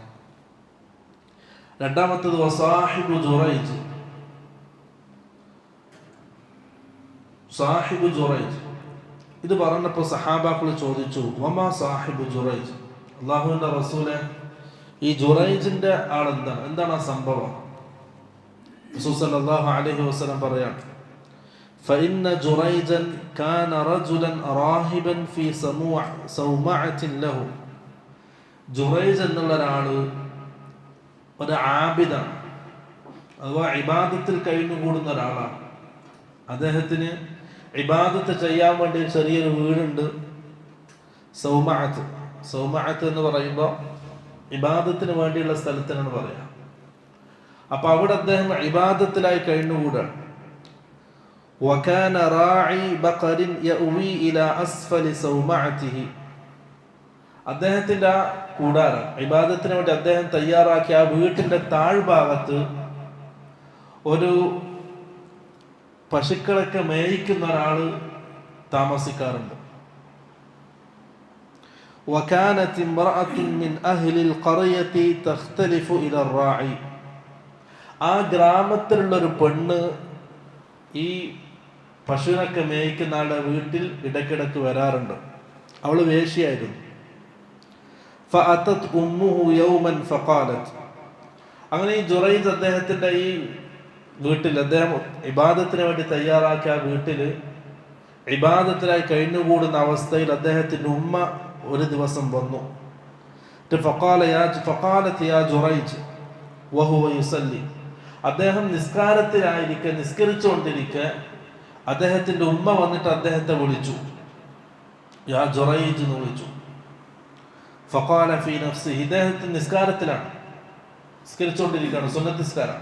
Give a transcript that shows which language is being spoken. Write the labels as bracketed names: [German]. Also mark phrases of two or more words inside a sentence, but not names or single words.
[Malayalam] രണ്ടാമത്തത് [Arabic] وصاحب جريج، صاحب جريج. [Malayalam] ഇത് പറഞ്ഞപ്പോൾ സഹാബാക്കൾ ചോദിച്ചു, [Arabic] وما صاحب جريج, [Malayalam] അല്ലാഹുവിന്റെ റസൂലെ ഈ ജുറൈജിന്റെ ആളെന്താണ്, എന്താണ് ആ സംഭവം? റസൂൽ [Arabic] صلى الله عليه وسلم [Malayalam] പറയാണ്, [Arabic] فإن جريجا كان رجلا راهبا في صومعة له. [Malayalam] ജുറൈജ് എന്നുള്ള ഒരാള് ഒരു ആബിദാണ്, അഥവാ ഇബാദത്തിൽ കഴിഞ്ഞുകൂടുന്ന ഒരാളാണ്. അദ്ദേഹത്തിന് ഇബാദത്ത് ചെയ്യാൻ വേണ്ടി ചെറിയൊരു വീടുണ്ട്, സൗമഅത്ത്. സൗമഅത്ത് എന്ന് പറയുമ്പോൾ ഇബാദത്തിന് വേണ്ടിയുള്ള സ്ഥലത്തിനാണ് പറയാം. അപ്പൊ അവിടെ അദ്ദേഹം ഇബാദത്തിലായി കഴിഞ്ഞുകൂടാണ്. [Arabic] وكان راعي بقر يأوي إلى أسفل صومعته. [Malayalam] അദ്ദേഹത്തിന്റെ ആ കൂടാരം, ഇബാദത്തിന് വേണ്ടി അദ്ദേഹം തയ്യാറാക്കിയ ആ വീട്ടിന്റെ താഴ്ഭാഗത്ത് ഒരു പശുക്കളൊക്കെ മേയിക്കുന്ന ഒരാള് താമസിക്കാറുണ്ട്. [Arabic] وكانت امرأة من أهل القرية تختلف إلى الراعي. [Malayalam] ആ ഗ്രാമത്തിലുള്ള ഒരു പെണ്ണ് ഈ പശുവിനൊക്കെ മേയ്ക്കുന്ന ആളുടെ വീട്ടിൽ ഇടയ്ക്കിടയ്ക്ക് വരാറുണ്ട്. അവള് വേശ്യയായിരുന്നു. [Arabic] فأتت أمه يوما فقالت. [Malayalam] അങ്ങനെ ഈ ജുറൈജ് അദ്ദേഹത്തിന്റെ ഈ വീട്ടിൽ, അദ്ദേഹം ഇബാദത്തിന് വേണ്ടി തയ്യാറാക്കിയ ആ വീട്ടിൽ ഇബാദത്തിനായി കഴിഞ്ഞുകൂടുന്ന അവസ്ഥയിൽ അദ്ദേഹത്തിന്റെ ഉമ്മ ഒരു ദിവസം വന്നു. [Arabic] فقالت يا جريج وهو يصلي. [Malayalam] അദ്ദേഹം നിസ്കരിച്ചുകൊണ്ടിരിക്കെ അദ്ദേഹത്തിന്റെ ഉമ്മ വന്നിട്ട് അദ്ദേഹത്തെ വിളിച്ചു, യാ ജുറൈജ് എന്ന് വിളിച്ചു. [Arabic] فقال في نفسه, [Malayalam] ഇദ്ദേഹത്തിന് നിസ്കാരത്തിലാണ്, നിസ്കരിച്ചുകൊണ്ടിരിക്കുകയാണ്, സുന്നത്ത് നിസ്കാരം.